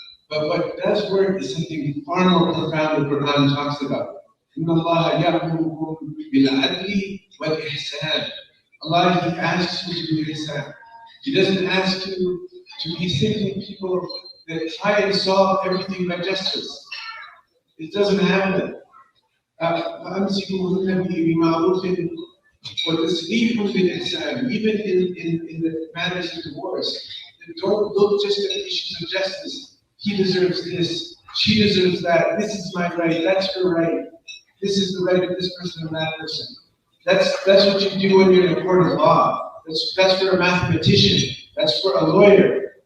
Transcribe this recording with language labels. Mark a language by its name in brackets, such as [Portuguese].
[English] But what does work is something far more profound that Quran talks about. [Arabic] إِنَّ اللَّهَ يَأْمُرُكُمْ بِالْعَدْلِ وَالْإِحْسَانِ. [English] Allah, He asks you to do ihsan. He doesn't ask you to be simply people that try and solve everything by justice. It doesn't happen. [Arabic] فأمسكوهن بمعروف وتسريح بالإحسان. [English] Even in the matters of divorce, don't look just at issues of justice. He deserves this, she deserves that, this is my right, that's her right, this is the right of this person and that person. That's what you do when you're in a court of law. That's for a mathematician, that's for a lawyer.